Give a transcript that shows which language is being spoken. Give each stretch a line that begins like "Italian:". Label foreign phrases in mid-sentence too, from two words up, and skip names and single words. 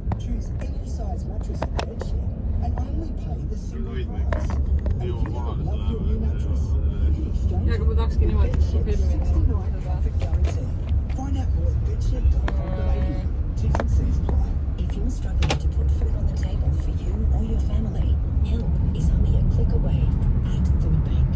English: choose any size mattress for bedsheet and only pay the single price. And if you don't love your new mattress, you can exchange
Estonian: Ja, aga ma tahakski niimoodi filmi.
English: for guarantee. Find out more at bedsheet.com.au. T's and C's apply. If you're struggling to put food on the table for you or your family, help is only a click away at Food Bank.